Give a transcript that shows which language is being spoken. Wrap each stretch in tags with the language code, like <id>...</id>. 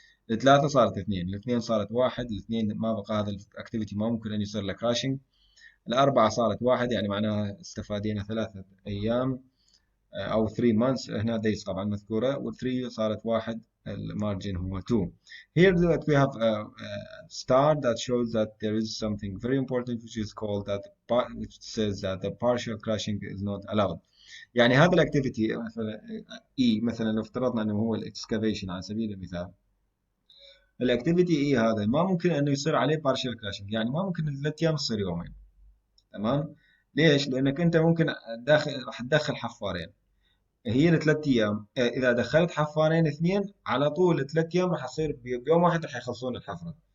<ar>الثلاثة صارت اثنين، الاثنين صارت واحد، الاثنين ما بقى هذا الاكتيفيتي ما ممكن ان يصير له كراشنج. الأربعة صارت واحد، يعني معناها استفادينا 3 أيام أو</ar> <en>3 months.</en> <ar>هنا days طبعا مذكورة، وال3 صارت واحد، المارجن هو 2.</ar> <en>Here that we have a star that shows that there is something very important which is called that, which says that the partial crashing is not allowed.</en> <ar>يعني هذا الاكتيفيتي مثلا E، مثلا لو افترضنا انه هو الاكسكافيشن على سبيل المثال، الاكتيفيتي E هذا ما ممكن انه يصير عليه partial crashing، يعني ما ممكن 3 أيام تصير يومين. تمام. ليش؟ لانك انت ممكن راح تدخل حفارين. هي الثلاث ايام اذا دخلت حفارين اثنين على طول، الثلاث ايام راح يصير بيوم واحد راح يخلصون الحفره.</ar>